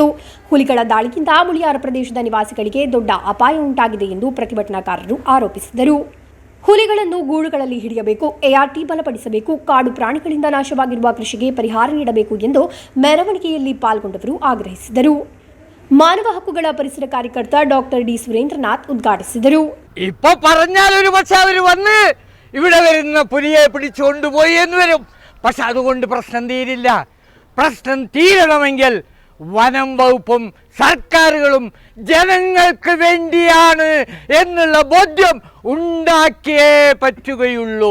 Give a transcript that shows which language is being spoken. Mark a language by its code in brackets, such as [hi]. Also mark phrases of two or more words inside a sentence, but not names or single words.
[kn] ಹುಲಿಗಳ ದಾಳಿಯಿಂದ ಮುಳಿಯಾರ್ ಪ್ರದೇಶದ ನಿವಾಸಿಗಳಿಗೆ ದೊಡ್ಡ ಅಪಾಯ ಉಂಟಾಗಿದೆ ಎಂದು ಪ್ರತಿಭಟನಾಕಾರರು ಆರೋಪಿಸಿದರು. ಹುಲಿಗಳನ್ನು ಗೂಡುಗಳಲ್ಲಿ ಹಿಡಿಯಬೇಕು, ಎಆರ್ಟಿ ಬಲಪಡಿಸಬೇಕು, ಕಾಡು ಪ್ರಾಣಿಗಳಿಂದ ನಾಶವಾಗಿರುವ ಕೃಷಿಗೆ ಪರಿಹಾರ ನೀಡಬೇಕು ಎಂದು ಮೆರವಣಿಗೆಯಲ್ಲಿ ಪಾಲ್ಗೊಂಡವರು ಆಗ್ರಹಿಸಿದರು. ಮಾನವ ಹಕ್ಕುಗಳ ಪರಿಸರ ಕಾರ್ಯಕರ್ತ ಡಾಕ್ಟರ್ ಡಿ ಸುರೇಂದ್ರನಾಥ್ ಉದ್ಘಾಟಿಸಿದರು. [ml] ഇപ്പോൾ പറഞ്ഞാൽ ഒരു പക്ഷേ അവർ വന്ന് ഇവിടെ വരുന്ന പുലിയെ പിടിച്ചു കൊണ്ടുപോയി എന്ന് വരും. പക്ഷെ അതുകൊണ്ട് പ്രശ്നം തീരില്ല. പ്രശ്നം തീരണമെങ്കിൽ വനം വകുപ്പും സർക്കാരുകളും ജനങ്ങൾക്ക് വേണ്ടിയാണ് എന്നുള്ള ബോധ്യം ഉണ്ടാക്കിയേ പറ്റുകയുള്ളൂ.